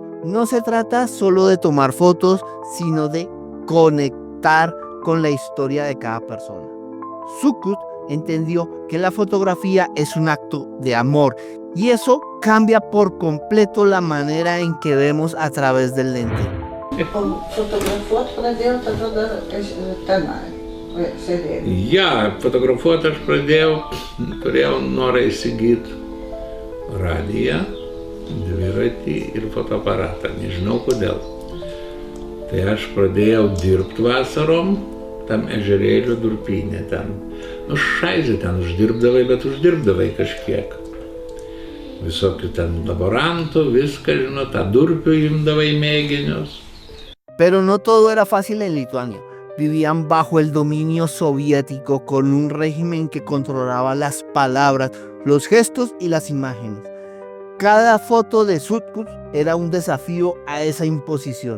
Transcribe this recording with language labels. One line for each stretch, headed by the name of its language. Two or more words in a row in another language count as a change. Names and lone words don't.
Spanish: No se trata solo de tomar fotos, sino de conectar con la historia de cada persona. Sutkut entendió que la fotografía es un acto de amor y eso cambia por completo la manera en que vemos a través del lente.
Lithuanian: O fotografuot pradėjau tada tenai, sėdėjau. Ja, fotografuoti aš pradėjau, turėjau norą įsigyti radiją, dviratį ir fotoaparatą, nežinau kodėl. Tai aš pradėjau dirbti vasarom, tam ežerėlio durpynė ten. Nu, šaizė ten uždirbdavai, bet uždirbdavai kažkiek. Visokių ten laborantų, viską, žinot, tą durpių imdavai mėginius.
Spanish: Pero no todo era fácil en Lituania. Vivían bajo el dominio soviético con un régimen que controlaba las palabras, los gestos y las imágenes. Cada foto de Sutkus era un desafío a esa imposición.